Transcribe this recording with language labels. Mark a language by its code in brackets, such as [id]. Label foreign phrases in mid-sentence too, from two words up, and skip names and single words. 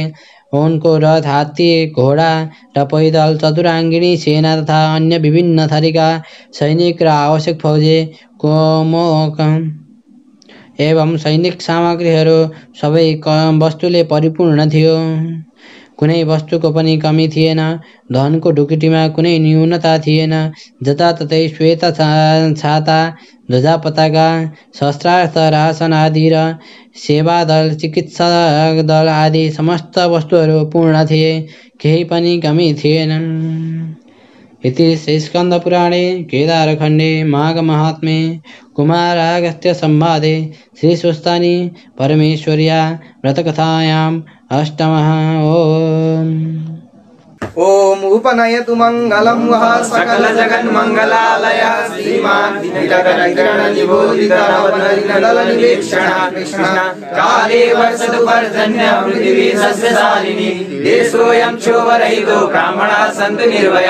[ne] उनको रथ, हात्ती, घोडा र पैदल, चतुराङ्गिणी सेना तथा अन्य विभिन्न थरीका सैनिक र आवश्यक फौजी कोमोक एवं सैनिक सामग्रीहरू सबै वस्तुले परिपूर्ण थियो। कुनै वस्तुको पनि कमी थिएन। धनको ढुकुटीमा कुनै न्यूनता थिएन। जताततै श्वेत छाता, ध्वजा, पताका, शस्त्रास्त्र, राशन आदि र सेवा दल, चिकित्सक दल आदि समस्त वस्तुहरू पूर्ण थिए। केही पनि कमी थिएन। [sa] इति स्कन्दपुराणे केदारखण्डे माघमाहात्म्ये कुमारागस्त्य संवादे श्रीस्वस्थानी परमेश्वर्या व्रतकथायाम् अष्टमः। ओम उपनयतु मंगलम वः सकल जगन्मंगलालय श्रीमान दिनकरण निबोधित नवनदल निवेक्षण कृष्ण काले वर्षतु पर्जन्य पृथिवी सस्यशालिनी देशोऽयं क्षोभरहितो ब्राह्मणाः सन्तु निर्भया